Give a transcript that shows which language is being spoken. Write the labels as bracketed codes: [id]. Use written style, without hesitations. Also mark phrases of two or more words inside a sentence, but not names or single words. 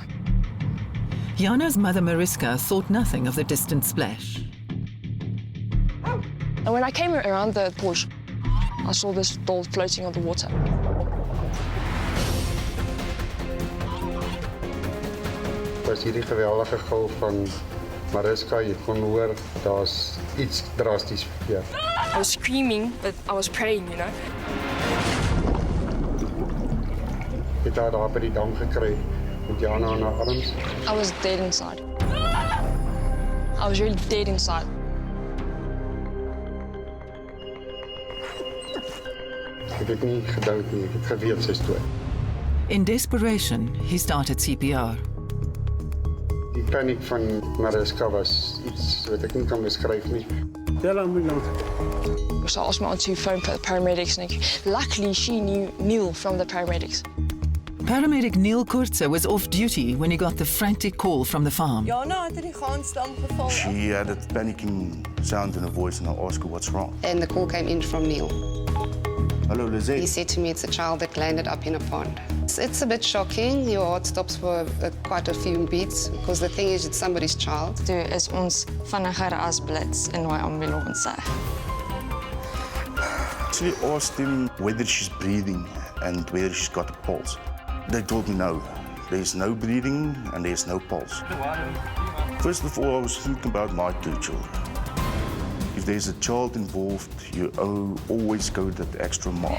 [en] Jana's mother, Mariska, thought nothing of the distant splash. And when I came around the porch, I saw this doll floating on the water. [af] Was hierdie geweldige golf van Mariska, jy kon hoor, daar's iets drasties verkeerd. [en] I was screaming, but I was praying, you know. [af] Ek het haar daar by die dam gekry met Jana aan haar arms. [en] I was dead inside. I was really dead inside. [af] Ek het nie gedink nie, ek het geweet sy is dood. [en] In desperation, he started CPR. [af] Die paniek van Mariska was iets wat ek nie kan beskryf nie. Bel ambulance. [en] So I asked my aunt to phone for the paramedics, and luckily she knew Neil from the paramedics. Paramedic Neil Kurtzer was off duty when he got the frantic call from the farm. [af] Jana het in die gansdam geval. [en] She had a panicking sound in her voice, and I asked her what's wrong. And the call came in from Neil. Hello, Lizette. He said to me it's a child that landed up in a pond. It's a bit shocking. Your heart stops for quite a few beats because the thing is it's somebody's child. [af] Toe is ons vinniger as blits in daai ambulance. [en] Actually asked him whether she's breathing and whether she's got a pulse. They told me no. There's no breathing and there's no pulse. First of all, I was thinking about my 2 children. If there's a child involved, you always go that extra mile.